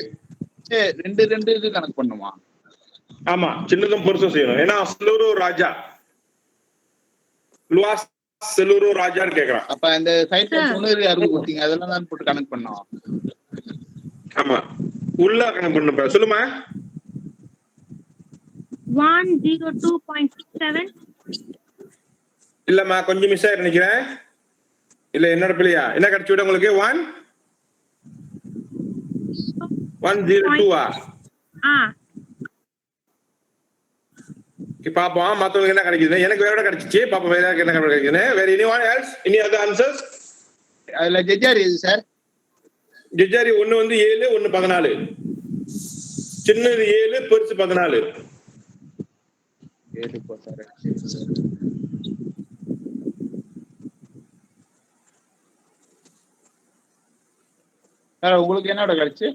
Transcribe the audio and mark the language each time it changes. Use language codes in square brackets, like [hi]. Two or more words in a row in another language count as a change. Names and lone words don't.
[ta] 2 இது கணக்கு பண்ணுமா? ஆமா, சின்னதும் பெருசும் செய்யணும். ஏன்னா [ms] seluruh raja, luas seluruh raja [ta] கேக்குறான். அப்ப அந்த சைட்ல 3 யாருக்கு கொடுத்தீங்க அதெல்லாம் தான் போட்டு கனெக்ட் பண்ணோம். ஆமா, உள்ள கனெக்ட் பண்ணப்ப சொல்லுமா. 102.7. இல்லம்மா, கொஞ்சம் மிஸ் ஆயிரு நினைக்கிறேன். இல்ல என்னோட பிள்ளையா? என்ன கிடைச்சு விட உங்களுக்கு? 102 பாப்போம் மத்தவங்களுக்கு என்ன கிடைக்குது. எனக்கு வேற கிடைச்சிச்சு. பாப்போம் வேற என்ன கிடைக்குதுன்னு. வேற [en] anyone else? Any other answers? [ta] அதுல ஜெஜாரி இது சார். ஜெஜாரி 1 வந்து 7, 1 14. சின்னது 7, பெருசு 14. 7 போட்டாரு. சார் உங்களுக்கு என்னோட கிடைச்சு?